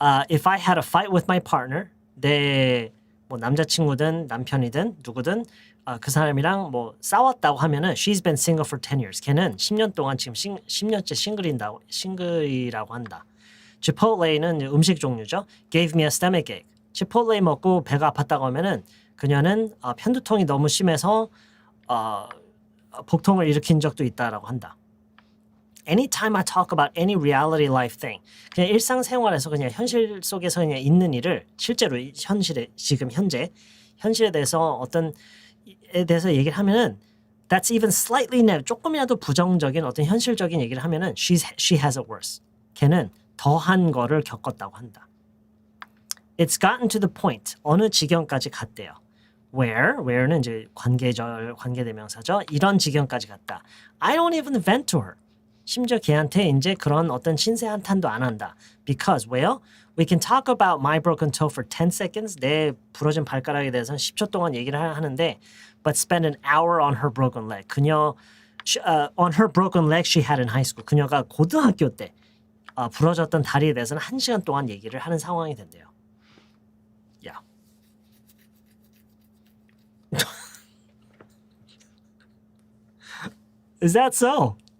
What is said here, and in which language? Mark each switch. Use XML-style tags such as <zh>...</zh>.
<en>If I had a fight with my partner,</en> <ko>내 뭐 남자친구든 남편이든 누구든 그 사람이랑 뭐 싸웠다고 하면은</ko> <en>she's been single for 10 years.</en> <ko>걔는 10년 동안 지금 10년째 싱글이라고 한다. Chipotle는 음식 종류죠.</ko> <en>Gave me a stomachache.</en> <ko>Chipotle 먹고 배가 아팠다고 하면은 그녀는 편두통이 너무 심해서 복통을 일으킨 적도 있다라고 한다.</ko> <en>Anytime I talk about any reality life thing,</en> <ko>그냥 일상생활에서 그냥 현실 속에서 그냥 있는 일을 실제로 현실에 지금 현실에 대해서 어떤에 대해서 얘기를 하면은</ko> <en>that's even slightly negative,</en> <ko>조금이라도 부정적인 어떤 현실적인 얘기를 하면은</ko> <en>she has it worse.</en> <ko>걔는 더한 거를 겪었다고 한다.</ko> <en>It's gotten to the point.</en> <ko>어느 지경까지 갔대요. Where는 이제 관계대명사죠. 이런 지경까지 갔다.</ko> <en>I don't even vent to her.</en> <ko>심지어 걔한테 이제 그런 어떤 신세 한탄도 안 한다. Because 왜요?</ko> <en>We can talk about my broken toe for 10 seconds.</en> <ko>내 부러진 발가락에 대해서는 10초 동안 얘기를 하는데</ko> <en>but spend an hour on her broken leg. on her broken leg she had in high school.</en> <ko>그녀가 고등학교 때 부러졌던 다리에 대해서는 1시간 동안 얘기를 하는 상황이 된대요.</ko> <en>Yeah. Is that so?</en>